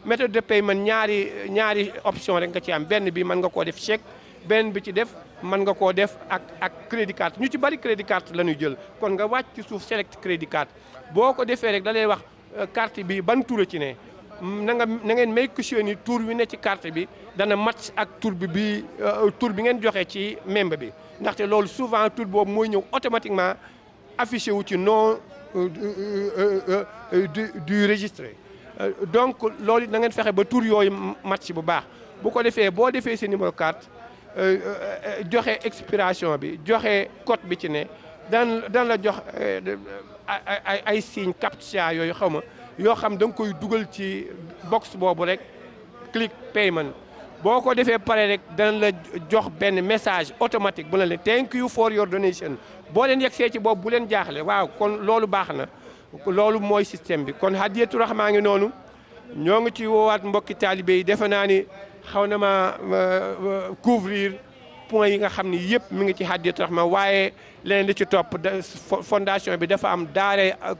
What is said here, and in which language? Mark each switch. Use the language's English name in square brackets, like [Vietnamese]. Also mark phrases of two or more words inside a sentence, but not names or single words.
[Wolof] ñaari option rek nga ci am benn bi mën nga koo def chèque benn bi ci def mën nga koo def ak [English] crédit card [Wolof] ñu ci bari [English] crédit card [Wolof] la ñuy jël kon nga wàcc ci suuf [English] select crédit card [Wolof] boo ko defee rek da lay wax carte bi ban tur ci ne na ngeen [English] make sure [Wolof] ni tur wi ne ci carte bi dana match ak tur bi ngeen joxe ci membre bi ndaxte loolu souvent tur boobu mooy ñëw [French] automatiquement affiché [Wolof] wu ci nom du registré donc loolu na ngeen fexe ba tur yooyu match bu baax bu ko defee boo defee sa [French] numéro carte [Wolof] joxe expiration bi joxe code bi ci ne dan la jox ay signe captcha yooyu xaw ma yoo xam da nga koy dugal ci box boobu rek [English] click payment [Wolof] boo ko defee pare rek dana la jox benn [French] message automatique [Wolof] bu la ne [English] thank you for your donation [Wolof] boo leen yegsee ci boobu bu leen jaaxle waaw kon loolu baax na loolu mooy système bi kon Hadiyatu Rahma ngi noonu ñoo ngi ci woowaat mbokki taalibe yi defe naa ni xaw na ma couvrir point yi nga xam ni yëpp mi ngi ci Hadiyatu Rahma waaye leneen li ci topp fondation bi dafa am daaray